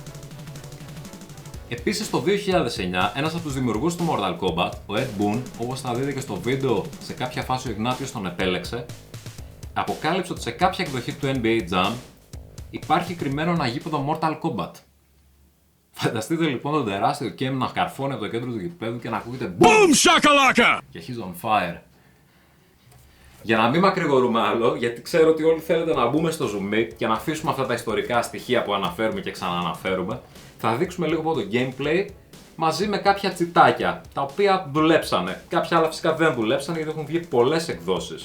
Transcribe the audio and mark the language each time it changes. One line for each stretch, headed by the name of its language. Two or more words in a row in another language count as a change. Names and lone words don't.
Greek: Επίσης το 2009, ένας από τους δημιουργούς του Mortal Kombat, ο Ed Boon, όπως θα δείτε και στο βίντεο σε κάποια φάση ο Ιγνάτιος τον επέλεξε, αποκάλυψε ότι σε κάποια εκδοχή του NBA Jam υπάρχει κρυμμένο ένα γήπεδο Mortal Kombat. Φανταστείτε λοιπόν τον τεράστιο Kem να καρφώνει από το κέντρο του γηπέδου και να ακούγεται
English: BOOM SHAKALAKA! Και he's on fire.
Greek: Για να μην μακρηγορούμε άλλο, γιατί ξέρω ότι όλοι θέλετε να μπούμε στο zoom και να αφήσουμε αυτά τα ιστορικά στοιχεία που αναφέρουμε και ξανααναφέρουμε, θα δείξουμε λίγο από το gameplay μαζί με κάποια τσιτάκια τα οποία δουλέψανε. Κάποια άλλα φυσικά δεν δουλέψανε γιατί έχουν βγει πολλές εκδόσεις.